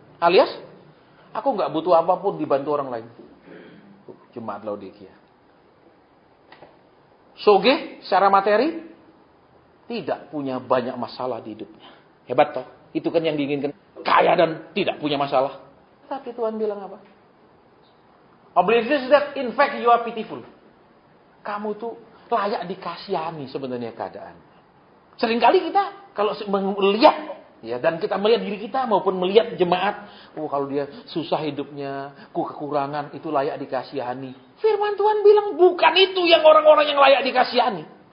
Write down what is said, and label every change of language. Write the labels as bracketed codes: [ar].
[id] Alias, aku nggak butuh apapun dibantu orang lain. Jemaat Laodikia. Soge, secara materi, tidak punya banyak masalah di hidupnya. Hebat toh? Itu kan yang diinginkan. Kaya dan tidak punya masalah. Tapi Tuhan bilang apa? [en] Oblivious that in fact you are pitiful. [id] Kamu tuh layak dikasihani sebenarnya keadaan. Seringkali kita kalau melihat ya, dan kita melihat diri kita maupun melihat jemaat, kalau dia susah hidupnya, kekurangan, itu layak dikasihani. Firman Tuhan bilang bukan itu yang orang-orang yang layak dikasihani.